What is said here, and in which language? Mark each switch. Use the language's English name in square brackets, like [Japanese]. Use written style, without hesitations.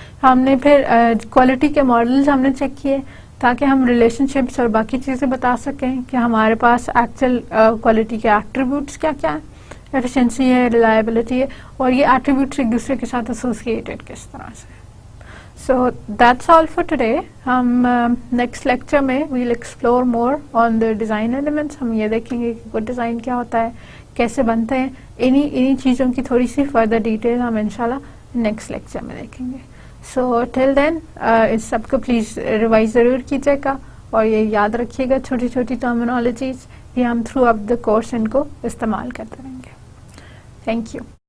[Urdu] ہم نے پھر کوالٹی کے ماڈلز ہم نے چیک کیے تاکہ ہم ریلیشن شپس اور باقی چیزیں بتا سکیں کہ ہمارے پاس ایکچوئل کوالٹی کے ایٹریبیوٹس کیا کیا ہیں، ایفیشنسی ہے، ریلائبلٹی ہے، اور یہ ایٹریبیوٹس ایک دوسرے کے ساتھ ایسوسیٹیڈ کس طرح سے. [English] So that's all for today. [Urdu] ہم نیکسٹ لیکچر میں [English] we'll explore more on the design elements. [Urdu] ہم یہ دیکھیں گے کہ گڈ ڈیزائن کیا ہوتا ہے، کیسے بنتے ہیں، انہی چیزوں کی تھوڑی سی فردر ڈیٹیل ہم انشاءاللہ نیکسٹ لیکچر میں دیکھیں گے. سو ٹل دین اس سب کو پلیز ریوائز ضرور کیجیے گا، اور یہ یاد رکھیے گا چھوٹی چھوٹی ٹرمینالوجیز، یہ ہم تھرو آف دا کورس ان کو استعمال کرتے رہیں گے. Thank you.